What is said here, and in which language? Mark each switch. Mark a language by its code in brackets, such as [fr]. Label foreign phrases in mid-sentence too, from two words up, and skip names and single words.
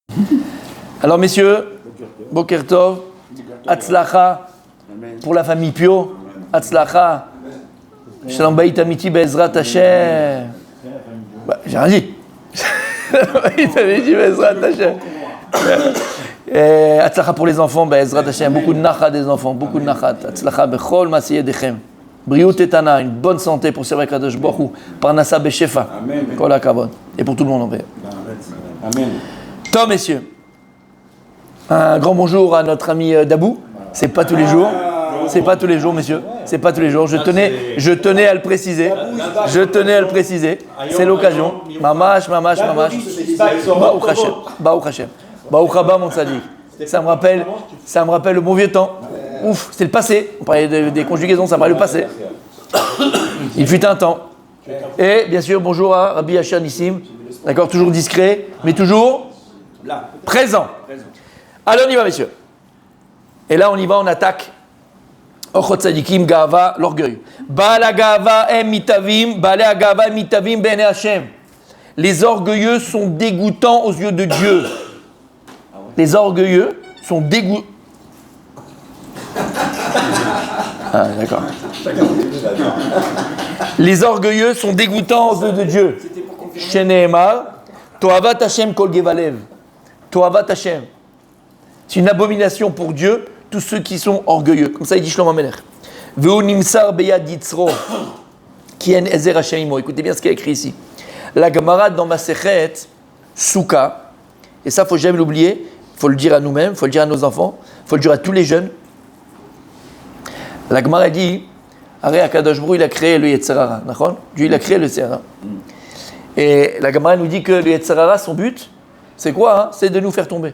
[fr] Alors messieurs, [he] בוקר טוב, [fr] Hatzlacha pour la famille Pio, [he] הצלחה, שלום בית אמיתי בעזרת השם. [fr] J'ai rien dit. [he] שלום בית אמיתי בעזרת השם. [fr] Hatzlacha pour les enfants, [he] בעזרת השם. [fr] Beaucoup de nachat des enfants, beaucoup de nachat. [he] הצלחה בכל מעשי ידיכם. בריאות איתנה, [fr] une bonne santé pour servir [he] קדוש ברוך הוא. פרנסה בשפע. כל הכבוד. [fr] Et pour tout le monde en vrai. Amen. Tom, messieurs. Un grand bonjour à notre ami Dabou. C'est pas tous les jours. C'est pas tous les jours, messieurs. C'est pas tous les jours. Je tenais à le préciser. C'est l'occasion. Mamash. [he] ברוך השם. ברוך השם. ברוך הבא, [fr] mon tzaddik. Ça me rappelle le bon vieux temps. Ouf, c'est le passé. On parlait des conjugaisons, ça me rappelle le passé. Il fut un temps. Et bien sûr, bonjour à Rabbi Asher Nissim. D'accord, toujours discret, mais toujours présent. Allez, on y va, messieurs. Et là, on y va, on attaque. [he] אורחות צדיקים, גאוה, l'orgueil. בעל הגאוה הם מתועבים, בעלי הגאוה הם מתועבים בעיני השם. [fr] Les orgueilleux sont dégoûtants aux yeux de Dieu. Les orgueilleux sont dégoûtants. Ah, d'accord. Les orgueilleux sont dégoûtants aux yeux de Dieu. [he] שנאמר, תועבת השם כל גבה לב. תועבת השם. [fr] C'est une abomination pour Dieu, tous ceux qui sont orgueilleux. Comme ça, il dit Shlomo Melech. [he] והוא נמסר ביד יצרו, כי אין עזר השם עמו. [fr] Écoutez bien ce qui est écrit ici. La Gemara dans [he] מסכת סוכה, [fr] et ça, il ne faut jamais l'oublier, il faut le dire à nous-mêmes, il faut le dire à nos enfants, il faut le dire à tous les jeunes. La Gemara dit, [he] הרי הקדוש ברוך הוא, [fr] il a créé le [he] יצר הרע, [fr] d'accord ? Dieu, il a créé le [he] יצר הרע. [fr] Et la Gemara nous dit que le [he] יצר הרע, [fr] son but, c'est quoi ? C'est de nous faire tomber.